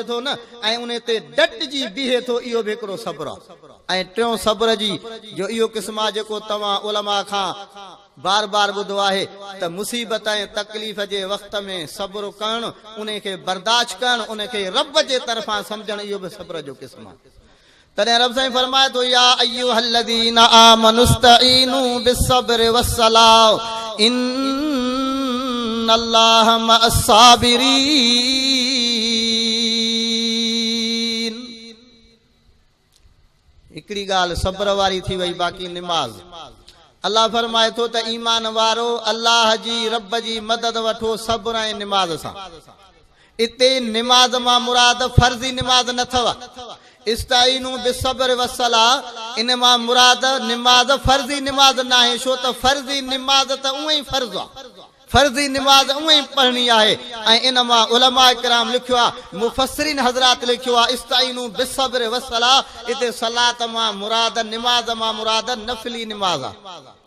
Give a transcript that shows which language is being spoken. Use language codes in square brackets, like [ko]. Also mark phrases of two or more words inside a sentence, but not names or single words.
[sd] थो न ऐं उन ते डटिजी बीहे थो इहो बि हिकिड़ो सब्र आहे ऐं टियों सब्र जी जो इहो क़िस्म आहे जेको तव्हां उलमा खां बार बार ॿुधो आहे त मुसीबत ऐं तकलीफ़ जे वक़्त में सब्र करणु उन खे बर्दाश्त करणु उन खे रब जे तरफ़ां सम्झणु इहो बि सब्र जो क़िस्म आहे तॾहिं रब साईं फरमाए थो [ar] يا أيها الذين آمنوا استعينوا بالصبر والصلاة إن الله مع الصابرين [sd] हिकिड़ी ॻाल्हि सब्र वारी थी वई बाक़ी निमाज़ अल्लाह फरमाए थो त ईमान वारो अल्लाह जी रब जी मदद वठो सब्र ऐं निमाज़ सां इते निमाज़ मां मुराद फर्ज़ी निमाज़ न अथव [ar] استعينوا بالصبر والصلاة [sd] इन मां मुराद निमाज़ फर्ज़ी निमाज़ न आहे छो त फर्ज़ी निमाज़ त उहो ई फर्ज़ आहे फर्ज़ी निमाज़ उहो ई पढ़णी आहे ऐं इन मां उलमा इकराम लिखियो आहे मुफ़स्सिरीन हज़रात लिखियो आहे [ar] استعينوا بالصبر والصلاة [sd] इते सलात मां मुराद निमाज़ मां मुराद नफ़ली निमाज़ आहे